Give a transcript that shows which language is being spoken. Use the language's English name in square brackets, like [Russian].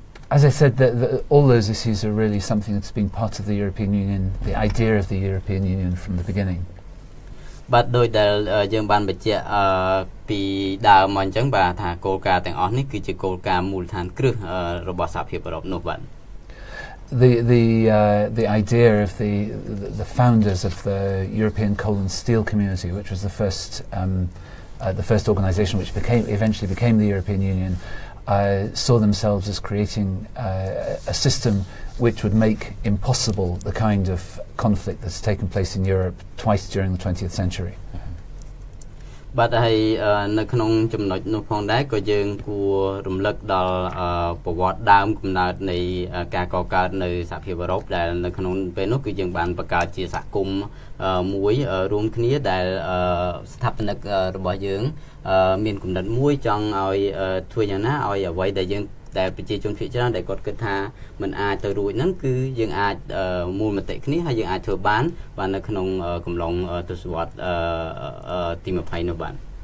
[English] As I said, all those issues are really something that's been part of the European Union, the idea of the European Union from the beginning. [Khmer] បាទដោយដែលយើងបានបញ្ជាក់ពីដើមមកអញ្ចឹងបាទថាគោលការណ៍ទាំងអស់នេះគឺជាគោលការណ៍មូលដ្ឋានគ្រឹះរបស់សហភាពអឺរ៉ុបនោះបាទ [English] The idea of the founders of the European Coal and Steel Community, which was the first organisation which eventually became the European Union, saw themselves as creating a system which would make impossible the kind of conflict that's taken place in Europe twice during the 20th century. [Khmer] បាទហើយនៅក្នុងចំណុចនោះផងដែរក៏យើងគួររំលឹកដល់ប្រវត្តិដើមកំណើតនៃការកកើតនៅសហភាពអឺរ៉ុបដែលនៅក្នុងពេលនោះគឺយើងបានបង្កើតជាសហគមន៍មួយរួមគ្នាដែល ស្ថាបនិករបស់យើងមានគំនិតមួយចង់ឲ្យធ្វើយ៉ាងណាឲ្យអ្វីដែលយើងដែលប្រជាជនភាគច្រើនដែលគាត់គិតថាមិនអាចទៅរួចហ្នឹងគឺយើងអាចមូលមតិគ្នាហើយយើងអាចធ្វើបាននៅក្នុងកំឡុងទសវត្សរ៍ទី20នោះបាទ